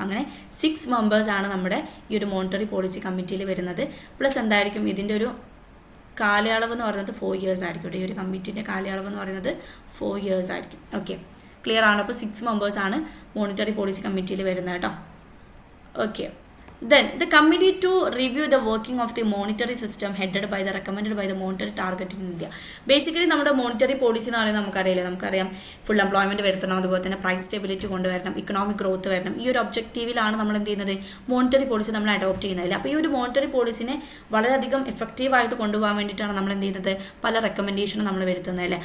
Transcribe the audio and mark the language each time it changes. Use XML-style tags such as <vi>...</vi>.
<ml>അങ്ങനെ 6 മെമ്പേഴ്സാണ് നമ്മുടെ ഈ ഒരു മോണിറ്ററി പോളിസി കമ്മിറ്റിയിൽ വരുന്നത്. പ്ലസ് എന്തായിരിക്കും, ഇതിൻ്റെ ഒരു കാലയളവ് എന്ന് പറയുന്നത് 4 years ആയിരിക്കും. ഈ ഒരു കമ്മിറ്റിൻ്റെ കാലയളവ് എന്ന് പറയുന്നത് 4 years ആയിരിക്കും. ഓക്കെ, ക്ലിയർ ആണ്. അപ്പോൾ 6 മെമ്പേഴ്സാണ് മോണിറ്ററി പോളിസി കമ്മിറ്റിയിൽ വരുന്നത് കേട്ടോ.</ml> <en>Okay, then the committee to review the working of the monetary system recommended by the monetary target in India.</en> <ml>Basically നമ്മുടെ മോണിറ്ററി പോളിസി എന്ന് പറയുന്നത് നമുക്കറിയാം ഫുൾ എംപ്ലോയ്മെൻറ്റ് വരുത്തണം, അതുപോലെ തന്നെ പ്രൈസ് സ്റ്റെബിലിറ്റി കൊണ്ടുവരണം, ഇക്കണോമിക് ഗ്രോത്ത് വരണം. ഈ ഒരു ഒബ്ജക്റ്റീവിലാണ് നമ്മൾ എന്ത് ചെയ്യുന്നത്, മോണിറ്ററി പോളിസി നമ്മൾ അഡോപ്റ്റ് ചെയ്യുന്നതില്ല. അപ്പോൾ ഈ ഒരു മോണിറ്ററി പോളിസിനെ വളരെയധികം എഫക്റ്റീവായിട്ട് കൊണ്ടുപോകാൻ വേണ്ടിയിട്ടാണ് നമ്മൾ എന്ത് ചെയ്യുന്നത്, പല റെക്കമെൻഡേഷനും നമ്മൾ വരുത്തുന്നതല്ലേ.</ml>